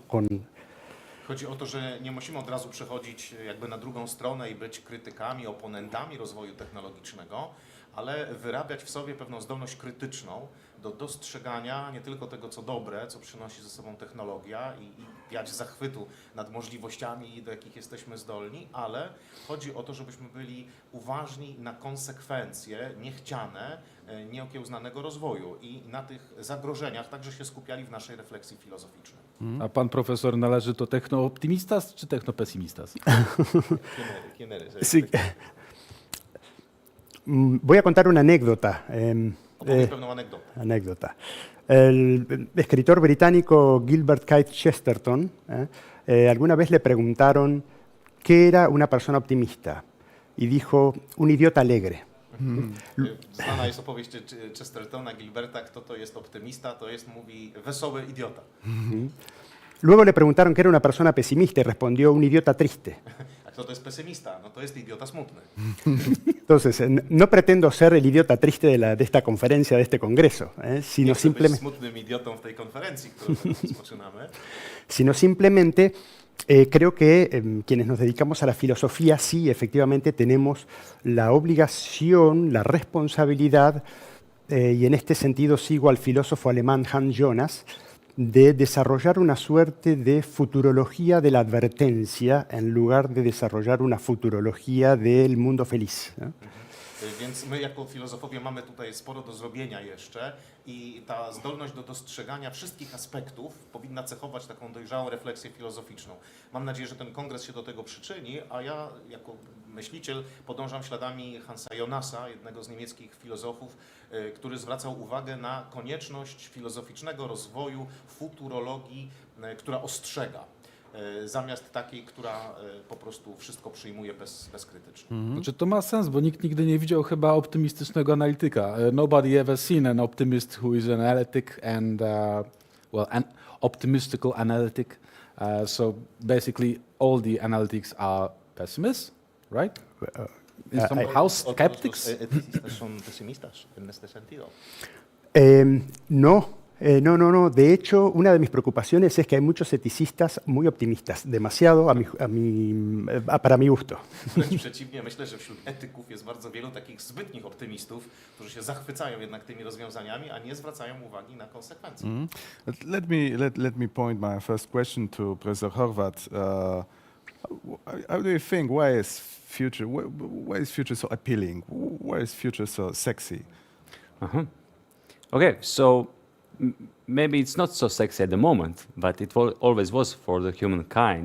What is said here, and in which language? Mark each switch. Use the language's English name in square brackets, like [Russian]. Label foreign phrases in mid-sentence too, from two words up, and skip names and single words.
[Polish] Chodzi o to, że nie musimy od razu przechodzić jakby na drugą stronę i być krytykami, oponentami rozwoju technologicznego, ale wyrabiać w sobie pewną zdolność krytyczną do dostrzegania nie tylko tego, co dobre, co przynosi ze sobą technologia i wiać zachwytu nad możliwościami, do jakich jesteśmy zdolni, ale chodzi o to, żebyśmy byli uważni na konsekwencje niechciane, nieokiełznanego rozwoju i na tych zagrożeniach także się skupiali w naszej refleksji filozoficznej. A pan profesor należy do technooptimistas czy technopesymistas? [Spanish] Sí. Voy a contar una anécdota. [Polish] Opowiem pewną anegdotę. [Spanish] Anécdota. El escritor británico Gilbert Keith Chesterton, alguna vez le preguntaron qué era una persona optimista y dijo, un idiota alegre. [Polish] Znana jest opowieść Chestertona, Gilberta, kto to jest optymista, to jest, mówi, wesoły idiota. [Spanish] Luego le preguntaron qué era una persona pesimista y respondió, un idiota triste. [Polish] A kto to jest pesymista? No to jest idiota smutny. [Spanish] Entonces, no pretendo ser el idiota triste de esta conferencia, de este congreso, sino [Polish] Nie chcę być [Spanish] simplemente... [Polish] smutnym idiotą w tej konferencji, którą teraz rozpoczynamy. [Spanish] Sino simplemente creo que quienes nos dedicamos a la filosofía sí, efectivamente, tenemos la obligación, la responsabilidad, y en este sentido sigo al filósofo alemán Hans Jonas, de desarrollar una suerte de futurología de la advertencia en lugar de desarrollar una futurología del mundo feliz. [Polish] Więc my jako filozofowie mamy tutaj sporo do zrobienia jeszcze i ta zdolność do dostrzegania wszystkich aspektów powinna cechować taką dojrzałą refleksję filozoficzną. Mam nadzieję, że ten kongres się do tego przyczyni, a ja jako myśliciel podążam śladami Hansa Jonasa, jednego z niemieckich filozofów, który zwracał uwagę na konieczność filozoficznego rozwoju futurologii, która ostrzega, zamiast takiej, która po prostu wszystko przyjmuje bezkrytycznie. Znaczy, to ma sens, bo nikt nigdy nie widział chyba optymistycznego analityka. [English] Nobody ever seen an optimist who is an analytic and, an optimistical analytic. So basically all the analytics are pessimists, right? Somehow skeptics? [Spanish] Eticistas son pesimistas en este sentido. No. No. De hecho, una de mis preocupaciones es que hay muchos eticistas muy optimistas, demasiado para mi gusto. [Polish] Wręcz przeciwnie, myślę, że wśród etyków jest bardzo wielu takich zbytnich optymistów, którzy się zachwycają jednak tymi rozwiązaniami, a nie zwracają uwagi na konsekwencje. [English] Let me point my first question to Professor Horvath. How do you think, why is future so appealing? Why is future so sexy? Okay, so maybe it's not so sexy at the moment, but it always was for the humankind.